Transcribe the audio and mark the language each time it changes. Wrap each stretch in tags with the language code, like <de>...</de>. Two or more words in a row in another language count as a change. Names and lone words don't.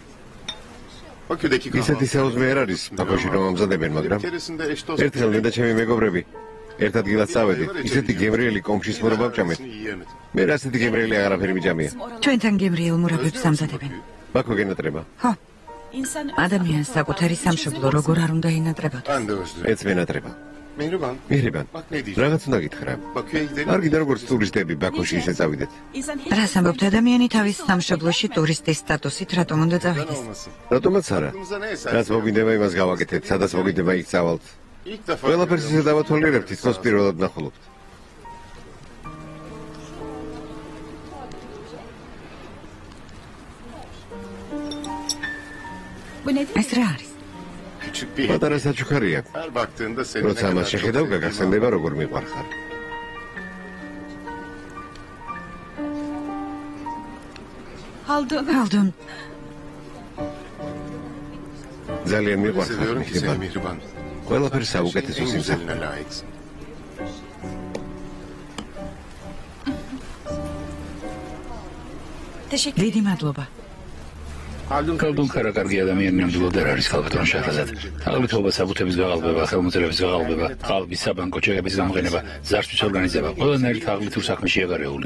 <ka>ისეთი საუზმე არ არის, ბაქოში რომ ამზადებენ, მაგრამ ერთხელ მე და ჩემი მეგობრები ერთ ადგილას წავედით, ისეთი გემრიელი კომშის მორობა ვჭამეთ. მე ასეთი გემრიელი აღარაფერი მიჭამია. ჩვენთან გემრიელ მურაბებს ამზადებენ. ბაქო გენატრება. ხო. ადამიანს საკუთარი სამშობლო როგორ არ უნდა ინატრებოდეს. ეც მენატრება. Mehriban. მირებან,</ka> <tr>Bak ne diyeceğim.</tr> <ka>რაღაც უნდა გითხრა.</ka> <tr>Bakü'ye gidelim.</tr> <ka>არ გინდა როგორც ტურისტები ბაქოში ისე წავიდეთ. რას ამბობთ, ადამიანი თავის სამშობლოში ტურისტის სტატუსით რატომ უნდა Neden წავიდეს? olmasın? რატომაც არა.</ka> <tr>Aklımıza ne eser?</tr> <ka>რაც მოგვინდება იმას გავაკეთებთ, სადაც მოგვინდება იქ წავალთ.</ka> <tr>İlk defa</tr> <ka>ყველაფერს ისე დავათვალიერებთ, თითქოს პირველად ნახულობთ. ეს რა არის?</ka> <tr>küçük bir</tr> <ka>პატარა საჩუქარია.</ka> <tr>her baktığında seni ne</tr> <ka>როცა kadar ამას çok შეხედავ, sevdiğini გაგახსენდება როგორ მიყვარხარ. ჰალდუნ, ძალიან Öyle მიყვარხარ,</ka> <tr>seviyorum ki seni</tr> <ka>მირებან. Mihriban. ყველაფერს საუკეთესო En სიმსახურე.</ka> <tr>güzeline layıksın.</tr> <ka>დიდი მადლობა. კალდუნ კარაკარგი ადამიანი ნამდვილად არ არის ქალბატონ შაჰრაზად. თაღლითობა, საბუთების გაყალბება, ხელმოწერების გაყალბება, ყალბის საბანკო ჩეკების გამოყენება, ზართვის ორგანიზება, ყველანაირი თაღლითურ საქმეშია გარეული.</ka>